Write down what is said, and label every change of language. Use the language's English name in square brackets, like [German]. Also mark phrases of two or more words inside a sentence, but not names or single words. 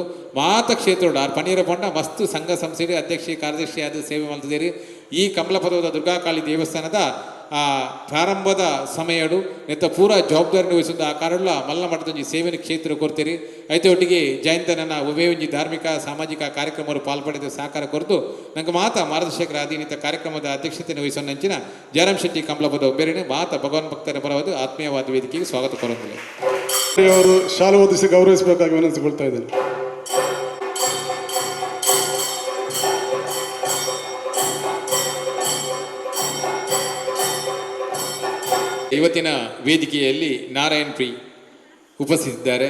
[Tulu] ಮಾತ ಕ್ಷೇತ್ರೋಡು ಆರು ಪನೀರ ಪಂಡ ಮಸ್ತ್ ಸಂಘ ಸಂಸ್ಥೆ ಅಧ್ಯಕ್ಷ ಕಾರ್ಯದರ್ಶಿ ಆದ ಸೇವೆ ಮಲ್ತಿದ್ದೇರಿ ಈ ಕಮಲಪದದ ದುರ್ಗಾಕಾಳಿ ದೇವಸ್ಥಾನದ ಪ್ರಾರಂಭದ ಸಮಯಡು ನೆತ್ತ ಪೂರ ಜವಾಬ್ದಾರಿ ವಹಿಸೊಂದು ಆ ಕಾರಣ ಮಲ್ಲ ಮಟ್ಟದೊಂಜಿ ಸೇವೆನ ಕ್ಷೇತ್ರ ಕೊಡ್ತೀರಿ ಐತೆ ಒಟ್ಟಿಗೆ ಜಯಂತನನ್ನ ಒವೇ ಒಂಜಿ ಧಾರ್ಮಿಕ ಸಾಮಾಜಿಕ ಕಾರ್ಯಕ್ರಮರು ಪಾಲ್ಪಡೆದ ಸಹಕಾರ ಕೊರತು ನಂಗೆ ಮಾತ ಮಾರ್ಗದರ್ಶಕರ ಅಧೀನಿತ ಕಾರ್ಯಕ್ರಮದ ಅಧ್ಯಕ್ಷತೆಯನ್ನು ವಹಿಸೊಂದಂಚಿನ ಜಯರಾಮ್ ಶೆಟ್ಟಿ ಕಮಲಪದ ಬೇರೆನೆ ಮಾತ ಭಗವಾನ್ ಭಕ್ತರ ಪರವಾದ ಆತ್ಮೀಯವಾದ ವೇದಿಕೆಗೆ [Kannada] ಸ್ವಾಗತ ಕೋರುತ್ತಿಲ್ಲ ಅವರು ಶಾಲೆ ಓದಿಸಿ ಗೌರವಿಸಬೇಕಾಗಿ ವಿನಂತಿಸಿಕೊಳ್ತಾ ಇದ್ದೇನೆ. ಇವತ್ತಿನ ವೇದಿಕೆಯಲ್ಲಿ ನಾರಾಯಣ್ ಪ್ರಿ ಉಪಸ್ಥಿತಿದ್ದಾರೆ.